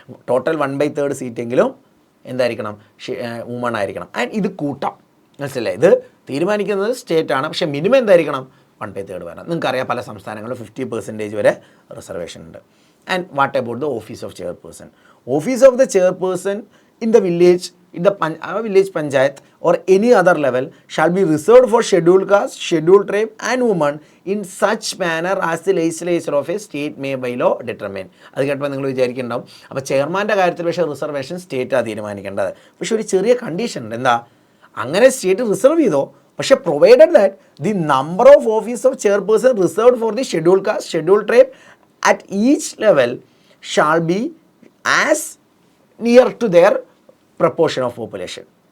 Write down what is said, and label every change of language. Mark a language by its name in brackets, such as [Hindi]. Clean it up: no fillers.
[Malayalam] Total 1/3 സീറ്റെങ്കിലും എന്തായിരിക്കണം? Woman ആയിരിക്കണം. And ഇത് കൂട്ടാം, മനസ്സിലായി? ഇത് തീരുമാനിക്കുന്നത് സ്റ്റേറ്റാണ്. പക്ഷേ മിനിമം എന്തായിരിക്കണം? 1/3 വരണം. നിങ്ങൾക്കറിയാം പല സംസ്ഥാനങ്ങളിലും 50% വരെ റിസർവേഷൻ ഉണ്ട്. [English] And what about the office of chairperson? Office of the chairperson in the village village panchayat or any other level shall be reserved for scheduled caste, scheduled tribe and women in such manner as the legislature of a state may by law determine. [Malayalam] അത് കേട്ടപ്പോൾ നിങ്ങൾ വിചാരിക്കുന്നുണ്ടാവും അപ്പോൾ ചെയർമാൻ്റെ കാര്യത്തിൽ പക്ഷേ reservation സ്റ്റേറ്റാണ് തീരുമാനിക്കേണ്ടത്. പക്ഷേ ഒരു ചെറിയ കണ്ടീഷൻ ഉണ്ട്. എന്താ? അങ്ങനെ സ്റ്റേറ്റ് റിസർവ് ചെയ്തോ, പക്ഷേ [English] Provided that the number of office of chairperson reserved for the scheduled caste, scheduled tribe at each level shall be as near to their proportion of population.